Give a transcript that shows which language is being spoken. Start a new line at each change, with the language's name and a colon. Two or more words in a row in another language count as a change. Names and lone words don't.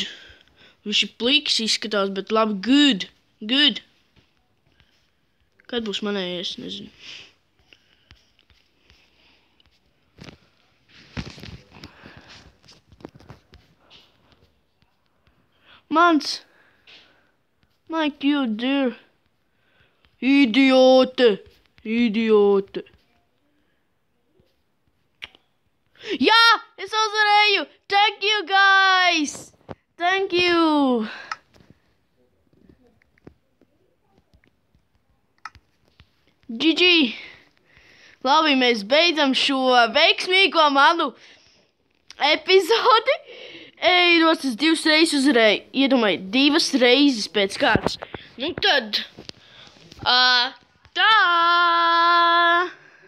Latvian: Viņš ir pliks izskatās, bet labi, good. Kad būs manējais, nezinu. Mans.
English: My cute dear.
Latvian: Idiote. Jā, es uzvarēju!
English: Thank you, guys! Thank you! GG!
Latvian: Labi, mēs beidzam šo veiksmīgo manu epizodi. Ejos 2 reizes uzvarēju. Iedomāju, 2 reizes pēc kārtas. Nu tad... tā!